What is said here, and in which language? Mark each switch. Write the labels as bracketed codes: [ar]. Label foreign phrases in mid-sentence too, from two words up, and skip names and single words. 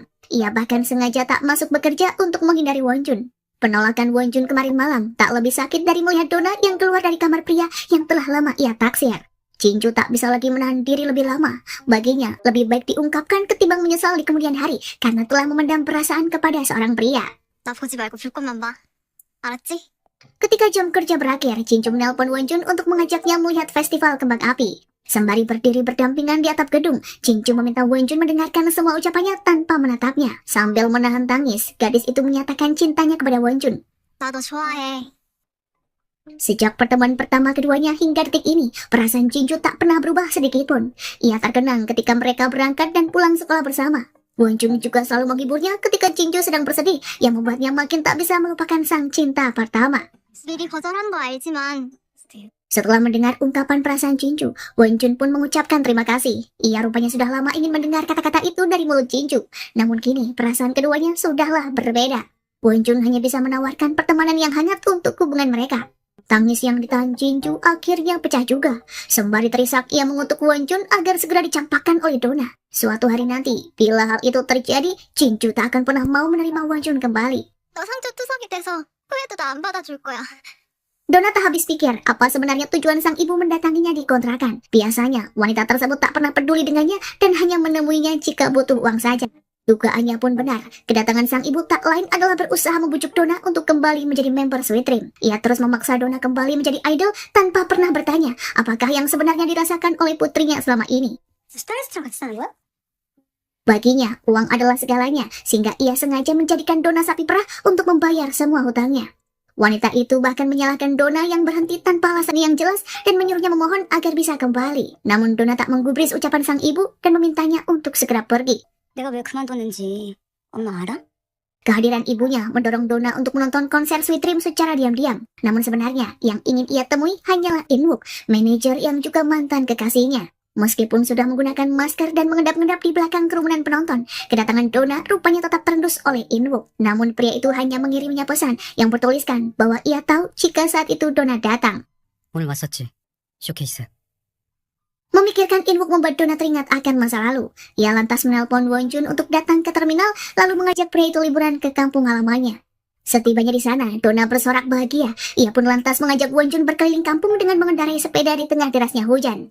[id] Ia bahkan sengaja tak masuk bekerja untuk menghindari Won Jun. Penolakan Won Jun kemarin malam tak lebih sakit dari melihat Donna yang keluar dari kamar pria yang telah lama ia taksir. Jinju tak bisa lagi menahan diri lebih lama. Baginya, lebih baik diungkapkan ketimbang menyesal di kemudian hari karena telah memendam perasaan kepada seorang pria. [ko] 나 보지 말고 불꽃만 봐. 알았지? [id] Ketika jam kerja berakhir, Jinju menelpon Won Jun untuk mengajaknya melihat festival kembang api. Sembari berdiri berdampingan di atap gedung, Jinju meminta Won Jun mendengarkan semua ucapannya tanpa menatapnya. Sambil menahan tangis, gadis itu menyatakan cintanya kepada Won Jun. [ko] 나도 좋아해. [id] Sejak pertemuan pertama keduanya hingga detik ini, perasaan Jinju tak pernah berubah sedikitpun. Ia terkenang ketika mereka berangkat dan pulang sekolah bersama. Won Jun juga selalu menghiburnya ketika Jinju sedang bersedih, yang membuatnya makin tak bisa melupakan sang cinta pertama. [ko] 미리 거절한 거 알지만 [id] Setelah mendengar ungkapan perasaan Jinju, Won Jun pun mengucapkan terima kasih. Ia rupanya sudah lama ingin mendengar kata-kata itu dari mulut Jinju. Namun kini perasaan keduanya sudahlah berbeda. Won Jun hanya bisa menawarkan pertemanan yang hangat untuk hubungan mereka. Tangis yang ditahan Jinju akhirnya pecah juga. Sembari terisak, ia mengutuk Won Jun agar segera dicampakkan oleh Donna. Suatu hari nanti, bila hal itu terjadi, Jinju tak akan pernah mau menerima Won Jun kembali. [ko] 너 상처 투석이 돼서 후회도 나 안 받아줄 거야. [id] Donna tak habis pikir apa sebenarnya tujuan sang ibu mendatanginya di kontrakan. Biasanya, wanita tersebut tak pernah peduli dengannya dan hanya menemuinya jika butuh uang saja. Dugaannya pun benar, kedatangan sang ibu tak lain adalah berusaha membujuk Donna untuk kembali menjadi member Sweet Dream. Ia terus memaksa Donna kembali menjadi idol tanpa pernah bertanya apakah yang sebenarnya dirasakan oleh putrinya selama ini. [ko] 스트레스랑 같이 사는 거야? [id] Baginya, uang adalah segalanya, sehingga ia sengaja menjadikan Donna sapi perah untuk membayar semua hutangnya. Wanita itu bahkan menyalahkan Donna yang berhenti tanpa alasan yang jelas dan menyuruhnya memohon agar bisa kembali. Namun Donna tak menggubris ucapan sang ibu dan memintanya untuk segera pergi. [ko] 내가 왜 그만뒀는지 엄마 알아? [id] Kehadiran ibunya mendorong Donna untuk menonton konser Sweet Dream secara diam-diam. Namun sebenarnya yang ingin ia temui hanyalah In-wook, manajer yang juga mantan kekasihnya. Meskipun sudah menggunakan masker dan mengendap-endap di belakang kerumunan penonton, kedatangan Donna rupanya tetap terendus oleh In-wook. Namun pria itu hanya mengirimnya pesan yang bertuliskan bahwa ia tahu jika saat itu Donna datang. [ko] 오늘 왔었지. 쇼케이스. [id] Memikirkan In-wook membuat Donna teringat akan masa lalu. Ia lantas menelpon Won Jun untuk datang ke terminal, lalu mengajak pria itu liburan ke kampung halamannya. Setibanya di sana, Donna bersorak bahagia. Ia pun lantas mengajak Won Jun berkeliling kampung dengan mengendarai sepeda di tengah derasnya hujan.